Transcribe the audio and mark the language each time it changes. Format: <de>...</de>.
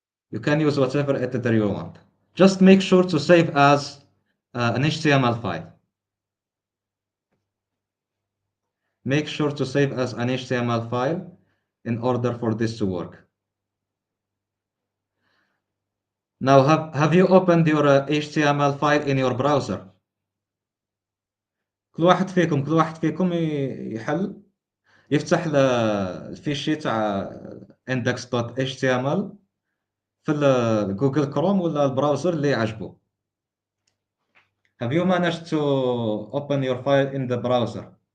<en>You can use whatever editor you want. Just make sure to save as an HTML file. Make sure to save as an HTML file in order for this to work. Now, have you opened your HTML file in your browser?</en> <ar>كل واحد فيكم يحل يفتح الفيشي تاع index.html في جوجل كروم ولا البراوزر اللي يعجبه.</ar> <en>Have you managed to open your file in the browser?</en>